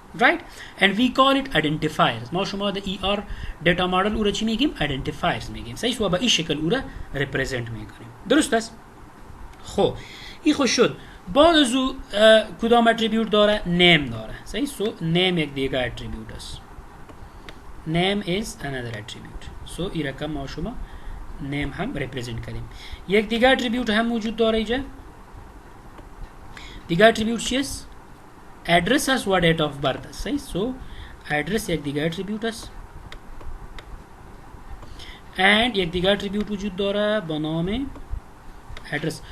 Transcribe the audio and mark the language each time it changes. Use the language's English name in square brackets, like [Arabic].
[English] Right? And we call it identifiers. [Persian] ما شما در ER data model او را چی میگیم؟ identifiers میگیم. صحیح؟ و با این شکل او را represent میکنیم. درست است؟ خب این خوش شد. بعد از او کدام اتریبیوت داره؟ name داره. صحیح؟ so name یک دیگه اتریبیوت است. [English] name is another attribute. [Persian] so این رقم ما شما name هم represent کردیم. یک دیگه اتریبیوت هم وجود داره اینجا. دیگه اتریبیوت چیست؟ address است و date of birth است. صحیح؟ so address یک دیگه اتریبیوت است and یک دیگه اتریبیوت وجود داره با نام address.